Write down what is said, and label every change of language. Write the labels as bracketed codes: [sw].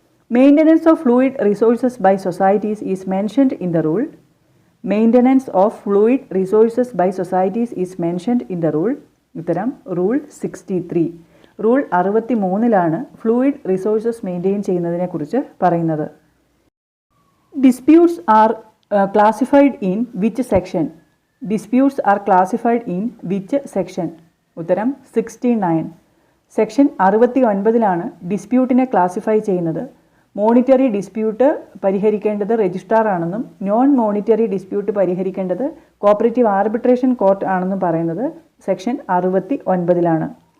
[en] Maintenance of fluid resources by societies is mentioned in the rule. Maintenance of fluid resources by societies is mentioned in the rule. [ml] ഉത്തരം rule 63. Rule 63 fluid resources maintain ചെയ്യുന്നതിനെക്കുറിച്ച് പറയുന്നത്. [en] Disputes are classified in which section? Disputes are classified in which section? [ml] ഉത്തരം 69. Section 69 ഡിസ്പ്യൂട്ടിനെ classify ചെയ്യുന്നത്. Monetary dispute പരിഹരിക്കേണ്ടത് registrar ആണെന്നും non monetary dispute പരിഹരിക്കേണ്ടത് cooperative arbitration court ആണെന്നും പറയുന്നത് section 69.